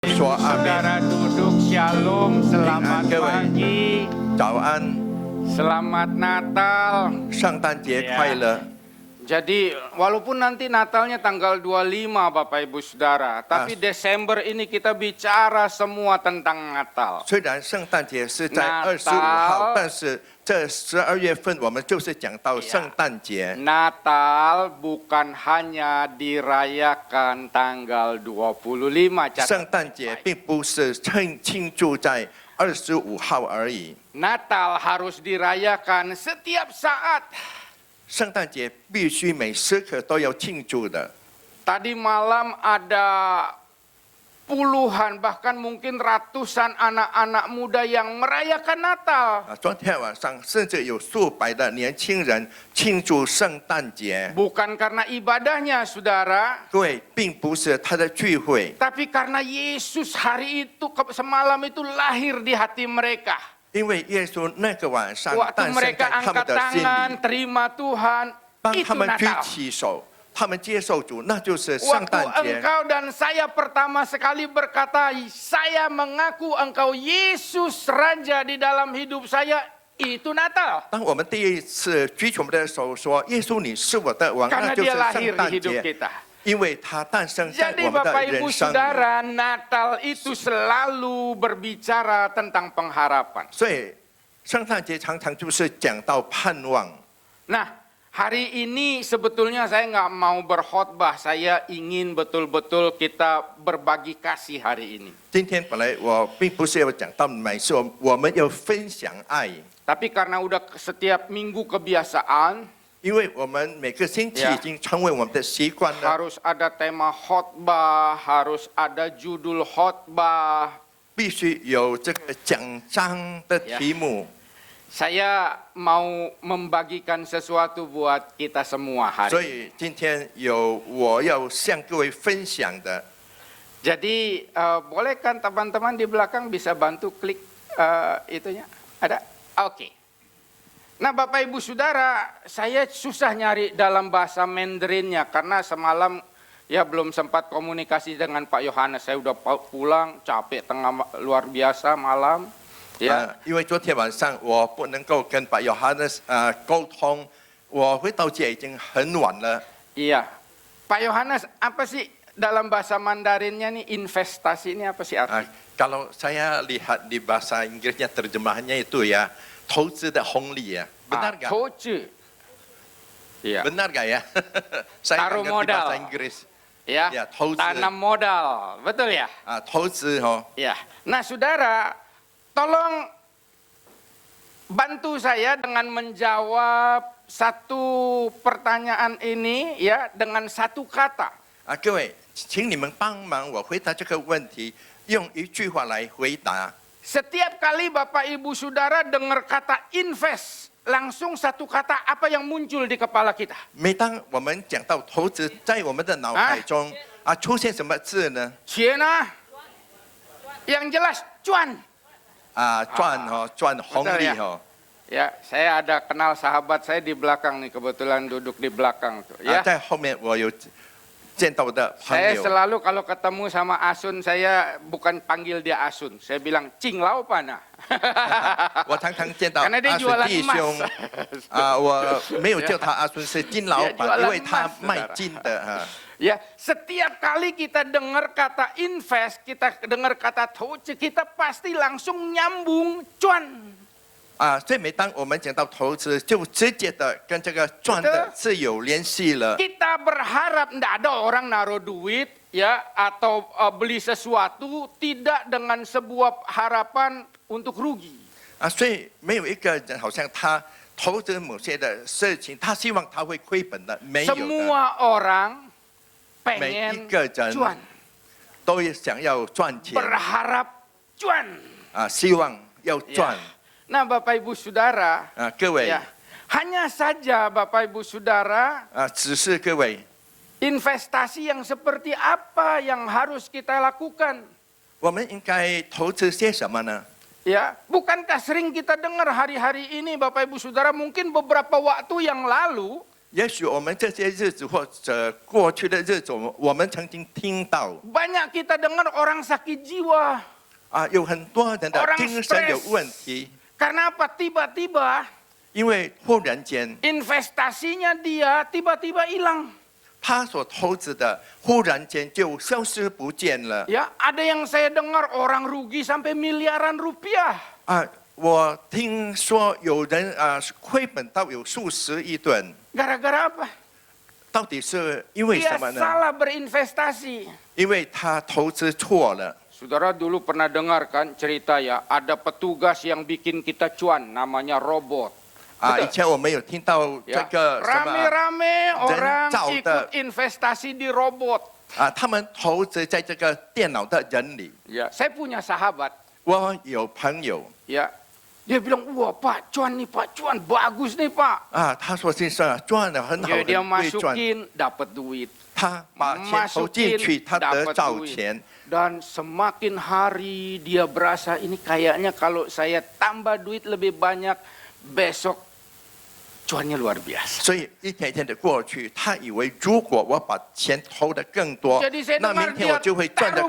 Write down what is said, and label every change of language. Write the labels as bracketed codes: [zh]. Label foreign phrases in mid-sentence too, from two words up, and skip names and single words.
[zh] 说阿门。 [id] Saudara duduk, shalom, selamat [zh] 各位 [id] pagi, [zh] 早安， [id] selamat Natal. [zh] 圣诞节 [id] Ya. [zh] 快乐！ [id] Jadi walaupun nanti Natalnya tanggal 25 Bapak Ibu Saudara, tapi Desember ini kita bicara semua tentang Natal. [zh] 虽然圣诞节是在 [id] Natal [zh] 25号，但是这12月份我们就是讲到圣诞节。 [id] Natal bukan hanya dirayakan tanggal 25. [zh] 圣诞节并不是庆祝在25号而已， [id] Natal harus dirayakan setiap saat. [zh] 圣诞节必须每时刻都要庆祝的。 [id] Tadi malam ada puluhan bahkan mungkin ratusan anak-anak muda yang merayakan Natal. [zh] 昨天晚上甚至有数百的年轻人庆祝圣诞节， [id] Bukan karena ibadahnya saudara, [zh] 各位，并不是他的聚会， [id] tapi karena Yesus hari itu semalam itu lahir di hati mereka. [zh] 因为耶稣那个晚上 [id] Waktu [zh] 诞生在 [id] mereka [zh] 他们 [id] angkat [zh] 的心 [id] tangan [zh] 里。 [id] terima Tuhan, [zh] 当 [id] itu [zh] 他们举 [id] Natal. [zh] 起手，他们接受主，那就是圣 [id] Waktu [zh] 诞节。 [id] engkau dan saya pertama sekali berkata, saya mengaku engkau Yesus Raja di dalam hidup saya, itu Natal. [zh] 当我们第一次举起我们的手说：“耶稣，你是我的王”， [id] Karena [zh] 那就是 [id] dia lahir [zh] 圣 [id] di [zh] 诞 [id] hidup [zh] 节， [id] kita. [zh] 因为他诞生在 [id] Jadi [zh] 我们的 [id] Bapak [zh] 人 [id] Ibu [zh] 生里。 [id] Saudara, Natal itu selalu berbicara tentang pengharapan. [zh] 所以圣诞节常常就是讲到盼望。 [id] Nah, hari ini sebetulnya saya nggak mau berkhotbah, saya ingin betul-betul kita berbagi kasih hari ini. [zh] 今天本来我并不是要讲到美事，我们要分享爱， [id] Tapi karena udah setiap minggu kebiasaan, [zh] 因为我们每个星期 [id] Ya. [zh] 已经成为我们的习惯了。 [id] harus ada tema khotbah, harus ada judul khotbah. [zh] 必须有这个讲章的题目。 [id] Saya mau membagikan sesuatu buat kita semua [zh] 所 [id] hari ini. [zh] 以今天有我要向各位分享的。 [id] Jadi boleh kan teman-teman di belakang bisa bantu klik itunya? Ada? Oke. Nah Bapak Ibu Saudara, saya susah nyari dalam bahasa Mandarinnya karena semalam ya belum sempat komunikasi dengan Pak Yohanes. Saya udah pulang capek luar biasa malam. Ya. [zh] 因为昨天晚上我不能够跟把 Yohanes 沟通，我回到家已经很晚了。 [id] Iya. Pak Yohanes, apa sih dalam bahasa Mandarinnya nih investasi ini apa sih artinya? Kalau saya lihat di bahasa Inggrisnya terjemahannya itu ya [zh] 投资的红利 [id] ya, benar gak? [zh] 投资. [id] Iya. Benar gak ya? Saya Taruh nggak ngerti bahasa modal. Inggris. Ya, Ya, [zh] 投资. [id] tanam modal, betul ya? [zh] 投资哦。 [id] Ya. Nah, saudara, tolong bantu saya dengan menjawab satu pertanyaan ini ya dengan satu kata. [zh] 各位，请你们帮忙我回答这个问题，用一句话来回答。 [id] Setiap kali Bapak Ibu Saudara dengar kata invest, langsung satu kata apa yang muncul di kepala kita? [zh] 每当我们讲到投资，在我们的脑海中出现什么字呢？钱啊. [id] Yang jelas cuan. [zh] 赚哦，赚红利哦。 [id] Ya, saya ada kenal sahabat saya di belakang nih, kebetulan duduk di belakang tuh. Ya. [zh] 在后面我有见到我的朋 [id] Saya [zh] 友， [id] selalu kalau ketemu sama Asun, saya bukan panggil dia Asun, saya bilang Cing Lau Pana. [zh] 我常常见到 [id] Karena dia [zh] 阿 [id] jualan [zh] 孙弟 [id] emas. [zh] 兄我没有叫他阿孙，是金老 [id] Dia [zh] 板， [id] jualan [zh] 因为他 [id] emas, [zh] 卖 [id] saudara. [zh] 金的 [id] Ya, setiap kali kita dengar kata invest, kita dengar kata 投资, kita pasti langsung nyambung cuan. [zh] 所以每当我们讲到投资，就直接的跟这个赚的是有联系了。 [id] Kita berharap tidak ada orang naruh duit ya atau beli sesuatu tidak dengan sebuah harapan untuk rugi. [zh] 所以没有一个人好像他投资某些的事情，他希望他会亏本的，没有的。 [id] Semua orang [zh] 每一 [id] pengen [zh] 个人 [id] cuan, [zh] 都想要赚钱 [id] berharap cuan. [zh] 希望要赚 [id] Nah Bapak Ibu Saudara, [zh] 各位 [id] ya, hanya saja Bapak Ibu Saudara, [zh] 只是各位 [id] investasi yang seperti apa yang harus kita lakukan? [zh] 我们应该投资些什么呢？ [id] Ya, bukankah sering kita dengar hari-hari ini Bapak Ibu Saudara, mungkin beberapa waktu yang lalu [zh] 也许我们这些日子或者过去的日子，我们曾经听到 [id] Banyak kita dengar orang sakit jiwa. [zh] 有很多人的 [id] Orang [zh] 精神有 [id] stres. [zh] 问题， [id] Karena apa? Tiba-tiba [zh] 因为忽然间 [id] investasinya dia tiba-tiba hilang. [zh] 他所投资的忽然间就消失不见了。 [id] Ya, ada yang saya dengar orang rugi sampai miliaran rupiah. [zh] 我听说有人亏本到有数十亿吨， [id] Gara-gara apa? [zh] 到底是因为 [id] Dia [zh] 什么呢？ [id] salah berinvestasi. [zh] 因为他投资错了。 [id] Saudara dulu pernah dengar kan cerita ya, ada petugas yang bikin kita cuan, namanya robot. [zh] 以前我们有听到这 [id] Ya, [zh] 个什么 [id] rame-rame orang [zh] 人造的 [id] ikut investasi di robot. [zh] 他们投资在这个电脑的人里。 [id] Ya, saya punya sahabat. [zh] 我有朋友 [id] Ya, dia bilang, wah Pak cuan nih Pak, cuan bagus nih Pak. [zh] 他说先生赚的很好， [id] Ya, dia [zh] 很会赚。 [id] masukin, dapat duit. [zh] 他把钱投进去，他得到钱。 [id] Dan semakin hari dia berasa ini kayaknya kalau saya tambah duit lebih banyak, besok cuannya luar biasa. [zh] 所以一天一天的过去，他以为如果我把钱投的更多， [id] Jadi saya [zh] 那 [id] dengar [zh] 明天我 [id] dia [zh] 就会赚的